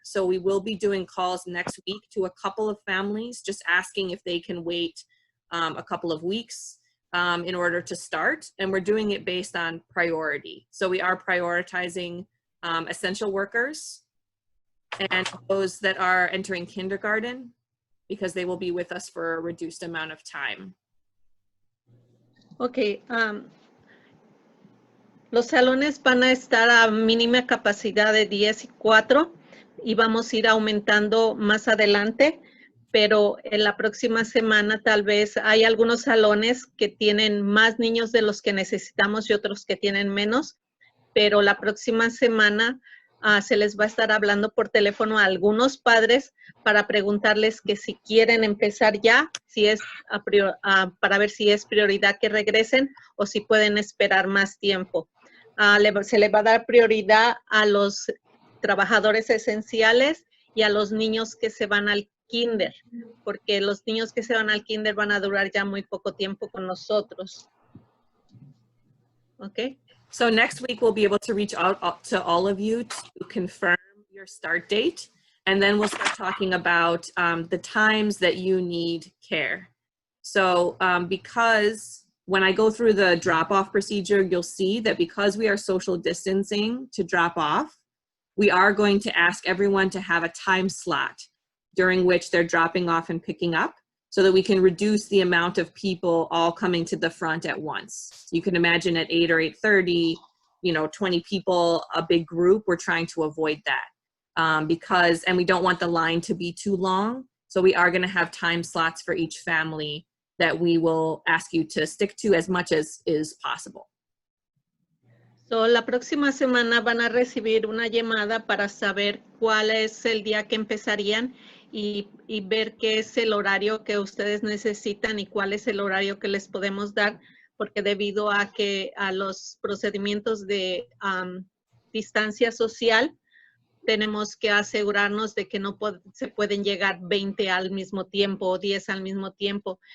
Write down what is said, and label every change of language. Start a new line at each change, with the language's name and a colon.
English: So we will be doing calls next week to a couple of families, just asking if they can wait a couple of weeks in order to start. And we're doing it based on priority. So we are prioritizing essential workers and those that are entering kindergarten because they will be with us for a reduced amount of time. Okay.
Spanish: Los salones van a estar a mínima capacidad de 10 y 4 y vamos a ir aumentando más adelante, pero en la próxima semana tal vez hay algunos salones que tienen más niños de los que necesitamos y otros que tienen menos, pero la próxima semana se les va a estar hablando por teléfono a algunos padres para preguntarles que si quieren empezar ya, si es para ver si es prioridad que regresen o si pueden esperar más tiempo. Se le va a dar prioridad a los trabajadores esenciales y a los niños que se van al kinder, porque los niños que se van al kinder van a durar ya muy poco tiempo con nosotros.
English: Okay. So next week we'll be able to reach out to all of you to confirm your start date, and then we'll start talking about the times that you need care. So because when I go through the drop-off procedure, you'll see that because we are social distancing to drop off, we are going to ask everyone to have a time slot during which they're dropping off and picking up so that we can reduce the amount of people all coming to the front at once. You can imagine at 8 or 8:30, 20 people, a big group, we're trying to avoid that and we don't want the line to be too long. So we are gonna have time slots for each family that we will ask you to stick to as much as is possible.
Spanish: So, la próxima semana van a recibir una llamada para saber cuál es el día que empezarían y ver qué es el horario que ustedes necesitan y cuál es el horario que les podemos dar porque debido a los procedimientos de distancia social, tenemos que asegurarnos de que no se pueden llegar 20 al mismo tiempo o 10 al mismo tiempo.